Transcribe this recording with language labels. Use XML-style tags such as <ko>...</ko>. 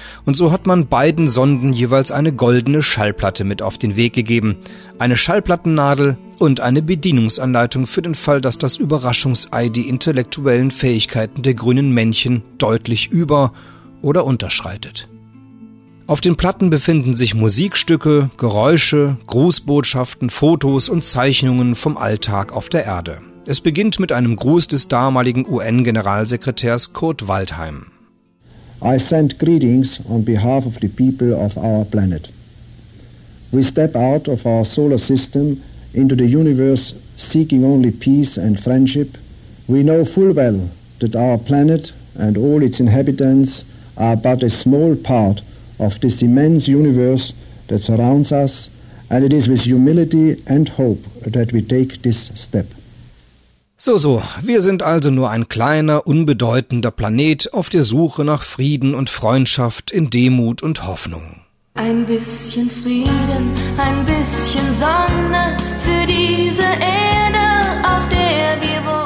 <de>Und so hat man beiden Sonden jeweils eine goldene Schallplatte mit auf den Weg gegeben, eine Schallplattennadel und eine Bedienungsanleitung für den Fall, dass das Überraschungsei die intellektuellen Fähigkeiten der grünen Männchen deutlich über- oder unterschreitet. Auf den Platten befinden sich Musikstücke, Geräusche, Grußbotschaften, Fotos und Zeichnungen vom Alltag auf der Erde. Es beginnt mit einem Gruß des damaligen UN-Generalsekretärs Kurt Waldheim.</de> <en>I send greetings on behalf of the people of our planet. We step out of our solar system into the universe seeking only peace and friendship. We know full well that our planet and all its inhabitants are but a small part of this immense universe that surrounds us, and it is with humility and hope that we take this step.</en> <de>So, wir sind also nur ein kleiner, unbedeutender Planet auf der Suche nach Frieden und Freundschaft in Demut und Hoffnung. Ein bisschen Frieden, ein bisschen Sonne für diese Erde, auf der wir</de>